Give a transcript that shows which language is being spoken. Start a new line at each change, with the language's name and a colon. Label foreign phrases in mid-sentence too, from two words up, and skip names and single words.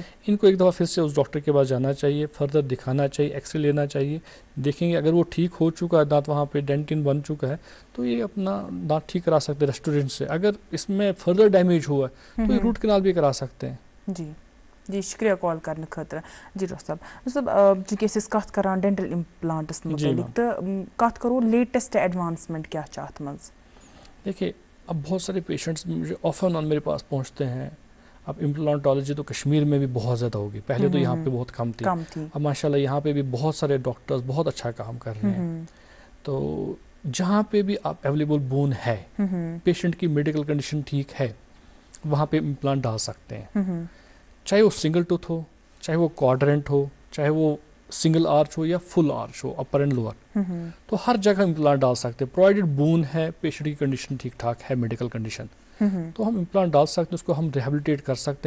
Hindi: इनको एक दफ़ा फिर से उस डॉक्टर के पास जाना चाहिए, फर्दर दिखाना चाहिए, एक्सरे लेना चाहिए, देखेंगे अगर वो ठीक हो चुका है दांत, वहाँ पे डेंटिन बन चुका है तो ये अपना दांत ठीक करा सकते हैं रेस्टोरेंट से। अगर इसमें फर्दर डैमेज हुआ है तो ये रूट कैनाल भी करा सकते हैं। जी जी, शुक्रिया कॉल करने खतर।
Kashmiri: जी डॉक्टर साहब चूँकि कत करान
English: dental implants
Kashmiri: मुतलिक तो कत करो
English: latest advancement
Kashmiri: क्या चाहत मज।
Hindi: देखिए अब बहुत सारे पेशेंट्स मुझे ऑफन ऑन मेरे पास पहुँचते हैं। अब इम्प्लांटोलॉजी तो कश्मीर में भी बहुत ज़्यादा होगी, पहले तो यहाँ पे बहुत कम थी। अब माशाल्लाह यहाँ पे भी बहुत सारे डॉक्टर्स बहुत अच्छा काम कर रहे हैं। तो जहाँ पे भी आप
English: available bone
Hindi: है, पेशेंट की
English: medical condition
Hindi: ठीक है, वहाँ पे इम्प्लांट डाल सकते हैं, चाहे वो
English: single tooth
Hindi: हो, चाहे वो क्वाड्रेंट हो, चाहे वो
English: single arch
Hindi: हो या
English: full arch
Hindi: हो,
English: upper and lower,
Hindi: तो हर जगह इम्प्लांट डाल सकते हैं
English: provided bone
Hindi: है, पेशेंट की कंडीशन ठीक ठाक है,
English: medical condition,
Hindi: तो हम इम्प्लांट डाल सकते हैं, उसको हम रिहेबिलिटेट कर सकते हैं।